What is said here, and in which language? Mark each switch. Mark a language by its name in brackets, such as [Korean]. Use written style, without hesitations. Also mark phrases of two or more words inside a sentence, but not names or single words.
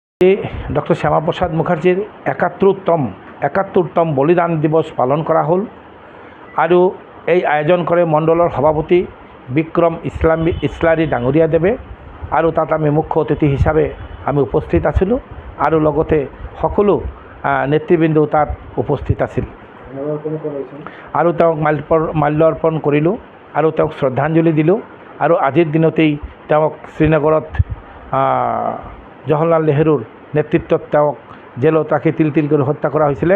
[Assamese] ডক্টর শ্যামাপ্রসাদ মুখার্জির ৭১তম বলিদান দিবস পালন করা হল আৰু এই আয়োজন কৰে মণ্ডলৰ সভাপতি বিক্ৰম ইছলাৰী ডাঙৰীয়া দেৱে আৰু তাত আমি মুখ্য অতিথি হিচাপে আমি উপস্থিত আছিলোঁ আৰু লগতে সকলো নেতৃবৃন্দ তাত উপস্থিত আছিল আৰু তেওঁক মাল্য অৰ্পণ কৰিলোঁ আৰু তেওঁক শ্ৰদ্ধাঞ্জলি দিলোঁ আৰু আজিৰ দিনতেই তেওঁক শ্ৰীনগৰত জৱাহৰলাল নেহৰুৰ নেতৃত্বত তেওঁক জেলত ৰাখি তিল কৰি হত্যা কৰা হৈছিলে।